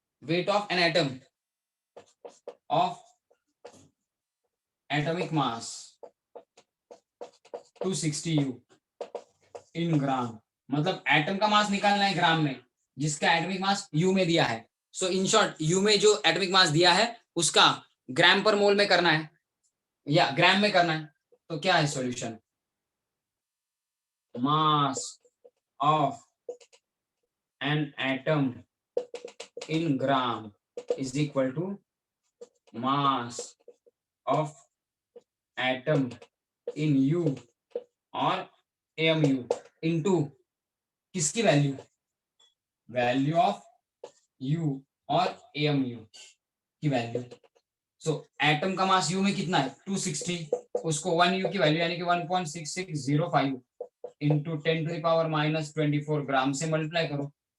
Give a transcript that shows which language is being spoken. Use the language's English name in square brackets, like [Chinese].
[English] Weight of an atom of atomic mass 260 U in gram. [Hindi] मतलब atom का मास निकालना है ग्राम में, जिसका एटॉमिक मास यू में दिया है। [English] so in short [Hindi] यू में जो एटॉमिक मास दिया है उसका ग्राम पर मोल में करना है या ग्राम में करना है। तो क्या है solution? [English] mass of an atom in gram is equal to mass of atom in U और AMU into [Hindi] किसकी वैल्यू? वैल्यू ऑफ U और AMU की वैल्यू। सो एटम का मास U में कितना है? 260, उसको 1 U की वैल्यू यानी कि 1.6605 इंटू 10⁻⁻24 ग्राम से मल्टीप्लाई करो।